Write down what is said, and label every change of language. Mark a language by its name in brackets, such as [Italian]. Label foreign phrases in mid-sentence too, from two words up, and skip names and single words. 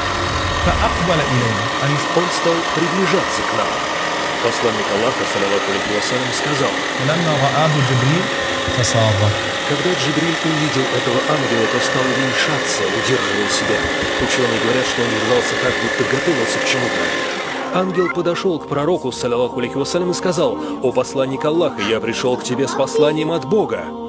[Russian] Он стал приближаться к нам. Посланник Аллаха, [Arabic] صلى الله عليه وسلم, [Russian] сказал: когда Джибриль увидел этого ангела, то стал уменьшаться, удерживая себя. Ученые говорят, что он держался так, будто готовился к чему-то. Ангел подошел к пророку, [Arabic] صلى الله عليه وسلم, [Russian] и сказал: «О посланник Аллаха, я пришел к тебе с посланием от Бога.